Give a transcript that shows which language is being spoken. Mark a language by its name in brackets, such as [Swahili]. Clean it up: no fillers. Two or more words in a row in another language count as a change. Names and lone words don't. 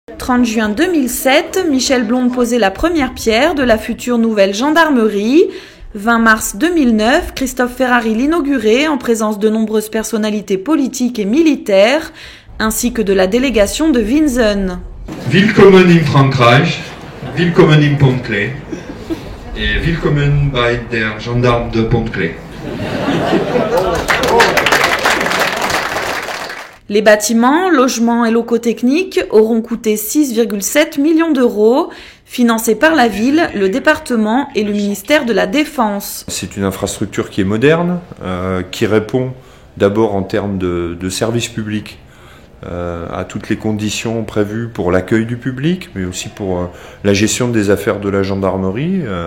[French] 30 juin 2007, Michel Blonde posait la première pierre de la future nouvelle gendarmerie. 20 mars 2009, Christophe Ferrari l'inaugurait en présence de nombreuses personnalités politiques et militaires, ainsi que de la délégation de Winsen. [German] Willkommen in Frankreich, willkommen in Pont-Clé et willkommen bei der Gendarme de Pont-Clé. [French] Les bâtiments, logements et locaux techniques auront coûté 6,7 millions d'euros, financés par la ville, le département et le ministère de la Défense. C'est une infrastructure qui est moderne, qui répond d'abord en termes de services publics à toutes les conditions prévues pour l'accueil du public, mais aussi pour la gestion des affaires de la gendarmerie.